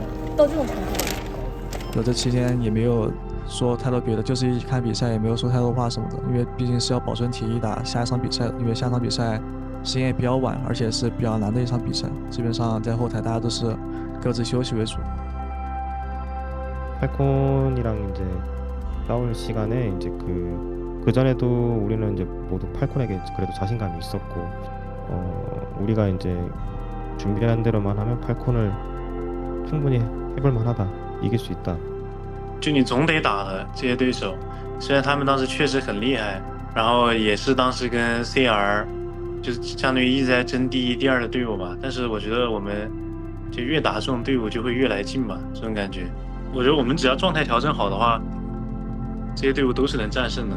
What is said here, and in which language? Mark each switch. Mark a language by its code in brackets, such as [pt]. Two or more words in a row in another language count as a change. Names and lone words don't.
[zh] 到这种程度？我这期间也没有说太多别的，就是一起看比赛，也没有说太多话什么的，因为毕竟是要保存体力打下一场比赛，因为下场比赛时间也比较晚，而且是比较难的一场比赛，基本上在后台大家都是各自休息为主。 [ko] 팔콘이랑 이제 싸울 시간에 이제 그 전에도 우리는 이제 모두 팔콘에게 그래도 자신감이 있었고 우리가 이제 준비한 대로만 하면 팔콘을 충분히 해볼 만하다, 이길 수 있다. [zh] 就你总得打的这些对手，虽然他们当时确实很厉害，然后也是当时跟 CR 就是相当于一直在争第一、第二的队伍吧，但是我觉得我们就越打这种队伍就会越来劲吧，这种感觉。我觉得我们只要状态调整好的话，这些队伍都是能战胜的。